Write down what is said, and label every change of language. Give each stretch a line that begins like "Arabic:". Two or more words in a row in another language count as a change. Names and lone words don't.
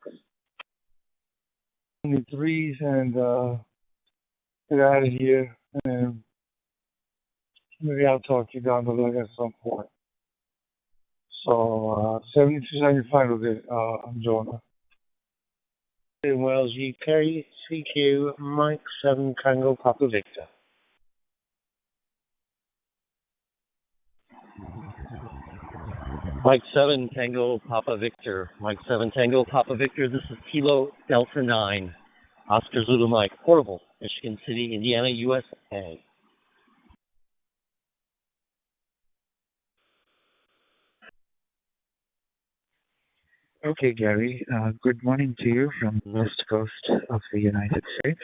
English: On the threes and get out of here, and maybe I'll talk to you down the road at some point. So, 7275 will be, I'm Jonah. In Wales, UK, CQ, Mike 7 Tango Papa Victor. Mike 7 Tango Papa Victor. Mike 7 Tango Papa Victor. This is Kilo Delta 9. Oscar Zulu Mike. Portable, Michigan City, Indiana, USA. Okay, Gary. Good morning to you from the west coast of the United States.